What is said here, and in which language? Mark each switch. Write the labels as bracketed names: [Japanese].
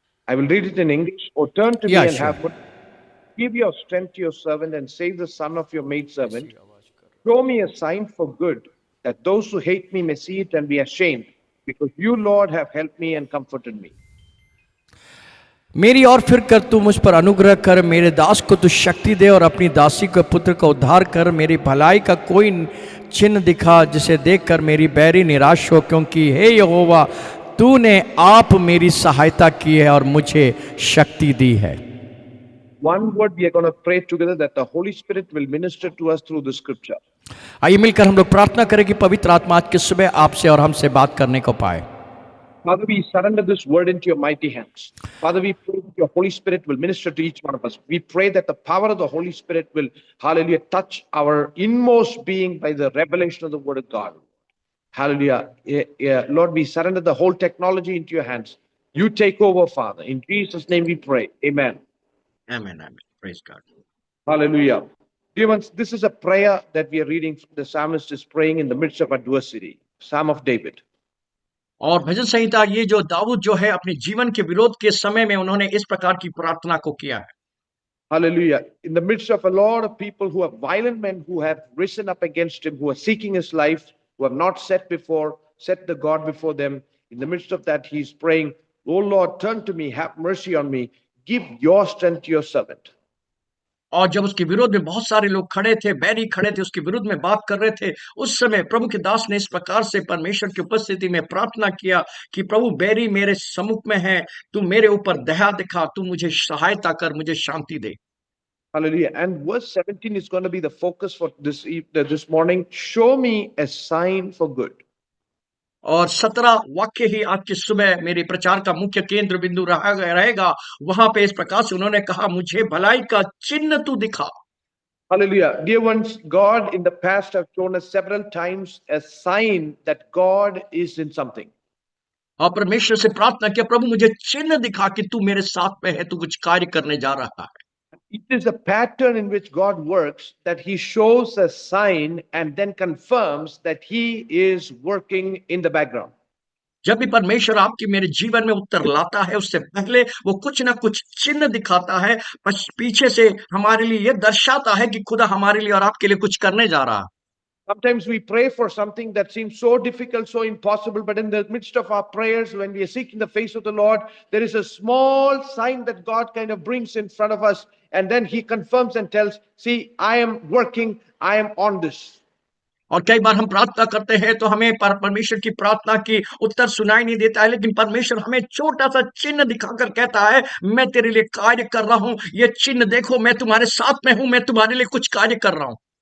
[English] I will read it in English. Oh, turn to Yeah, me and sure. have mercy. Give your strength to your servant and save the son of your maidservant. Show me a sign for good, that those who hate me may see it and be ashamed, because you, Lord, have helped me and comforted me. [Hindi] मेरी और फिर कर तू मुझ पर अनुग्रह कर, मेरे दास को तू शक्ति दे और अपनी दासी के पुत्र का उद्धार कर। मेरी भलाई का कोई चिन्ह दिखा जिसे देखकर मेरी बैरी निराश हो, क्योंकि हे यहोवा तूने आप मेरी सहायता की है और मुझे शक्ति दी है। [English] One word we are going to pray together, that the Holy Spirit will minister to us through the scripture. [Hindi] आइए मिलकर हम लोग प्रार्थना करें कि पवित्र आत्मा आज की सुबह आपसे और हमसे बात करने को पाए। [English] Father, we surrender this word into your mighty hands. Father, we pray that your Holy Spirit will minister to each one of us. We pray that the power of the Holy Spirit will, hallelujah, touch our inmost being by the revelation of the word of God. Hallelujah. Lord, we surrender the whole technology into your hands. You take over, Father. In Jesus' name we pray. Amen. Amen, amen. Praise God. Hallelujah. Dear ones, this is a prayer that we are reading. The psalmist is praying in the midst of adversity. Psalm of David. [Hindi] और भजन संहिता ये जो दाऊद जो है अपने जीवन के विरोध के समय में उन्होंने इस प्रकार की प्रार्थना को किया है। [English] Hallelujah. In the midst of a lot of people who are violent men who have risen up against him, who are seeking his life, who have not set the God before them, in the midst of that, he's praying, "Oh Lord, turn to me, have mercy on me, give your strength to your servant." [Hindi] और जब उसके विरोध में बहुत सारे लोग खड़े थे, बैरी खड़े थे, उसके विरुद्ध में बात कर रहे थे, उस समय प्रभु के दास ने इस प्रकार से परमेश्वर की उपस्थिति में प्रार्थना किया कि प्रभु बैरी मेरे सम्मुख में है, तू मेरे ऊपर दया दिखा, तू मुझे सहायता कर, मुझे शांति दे। [English] Hallelujah. And verse 17 is going to be the focus for this morning. Show me a sign for good. [Hindi] और 17 वाक्य ही आज की सुबह मेरे प्रचार का मुख्य केंद्र बिंदु रहेगा। वहां पे इस प्रकार से उन्होंने कहा, मुझे भलाई का चिन्ह तू दिखा। [English] Hallelujah. Dear ones, God in the past have shown us several times a sign that God is in something. [Hindi] और परमेश्वर से प्रार्थना किया, प्रभु मुझे चिन्ह दिखा कि तू मेरे साथ में है, तू कुछ कार्य करने जा रहा है। [English] It is a pattern in which God works, that he shows a sign and then confirms that he is working in the background. [Hindi] जब भी परमेश्वर आपकी मेरे जीवन में उत्तर लाता है, उससे पहले वो कुछ ना कुछ चिन्ह दिखाता है, पीछे से हमारे लिए यह दर्शाता है कि खुदा हमारे लिए और आपके लिए कुछ करने जा रहा है। [English] Sometimes we pray for something that seems so difficult, so impossible, but in the midst of our prayers, when we are seeking the face of the Lord, there is a small sign that God kind of brings in front of us, and then he confirms and tells, "See, I am working, I am on this." [Hindi] और कई बार हम प्रार्थना करते हैं तो हमें परमेश्वर की प्रार्थना की उत्तर सुनाई नहीं देता है, लेकिन परमेश्वर हमें छोटा सा चिन्ह दिखाकर कहता है, मैं तेरे लिए कार्य कर रहा हूं, ये चिन्ह देखो, मैं तुम्हारे साथ में हूं, मैं तुम्हारे लिए कुछ कार्य कर रहा हूं।